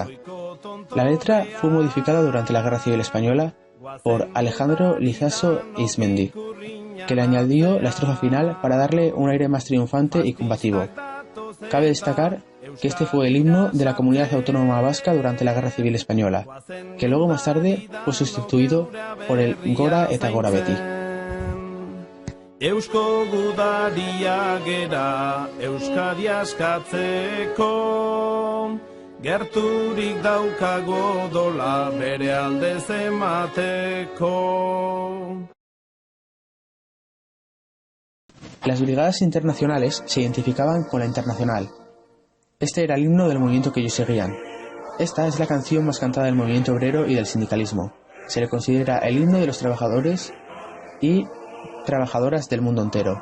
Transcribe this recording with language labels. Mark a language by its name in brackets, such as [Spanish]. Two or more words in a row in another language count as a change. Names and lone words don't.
[Spanish] La letra fue modificada durante la Guerra Civil Española por Alejandro Lizaso Ismendi, que le añadió la estrofa final para darle un aire más triunfante y combativo. Cabe destacar que este fue el himno de la comunidad autónoma vasca durante la Guerra Civil Española, que luego más tarde fue sustituido por el Gora eta Gora beti. [Basque] Eusko gudaria gera Euskadi askatzeko gerturik daukago dola bere aldez emateko. [Spanish] Las brigadas internacionales se identificaban con la Internacional. Este era el himno del movimiento que ellos seguían. Esta es la canción más cantada del movimiento obrero y del sindicalismo. Se le considera el himno de los trabajadores y trabajadoras del mundo entero.